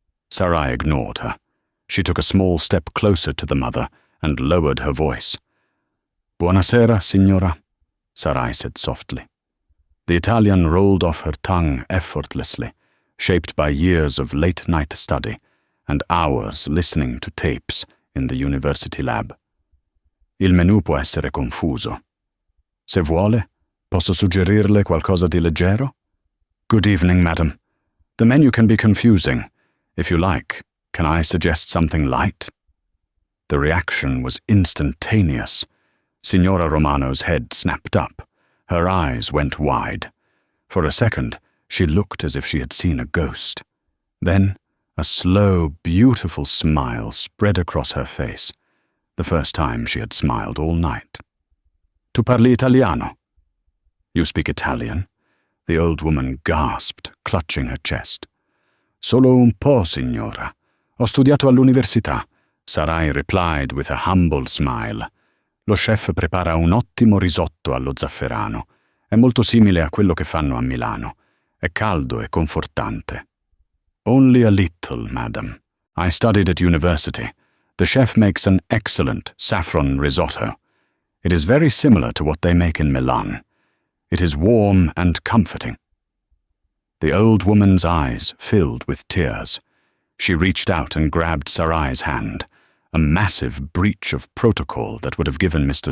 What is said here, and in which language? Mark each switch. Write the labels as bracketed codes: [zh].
[en] Sarai ignored her. She took a small step closer to the mother and lowered her voice. "Buonasera, signora," Sarai said softly. The Italian rolled off her tongue effortlessly, shaped by years of late-night study and hours listening to tapes in the university lab. [it] "Il menù può essere confuso. Se vuole, posso suggerirle qualcosa di leggero?" [en] "Good evening, madam. The menu can be confusing. If you like, can I suggest something light?" The reaction was instantaneous. Signora Romano's head snapped up. Her eyes went wide. For a second, she looked as if she had seen a ghost. Then, a slow, beautiful smile spread across her face, the first time she had smiled all night. "Tu parli italiano?" "You speak Italian?" The old woman gasped, clutching her chest. [it] "Solo un po', signora. Ho studiato all'università," Sarai replied with a humble smile. "Lo chef prepara un ottimo risotto allo zafferano. È molto simile a quello che fanno a Milano. [en] È caldo e confortante." "Only a little, madam. I studied at university. The chef makes an excellent saffron risotto. It is very similar to what they make in Milan. It is warm and comforting." The old woman's eyes filled with tears. She reached out and grabbed Sarai's hand, a massive breach of protocol that would have given Mr.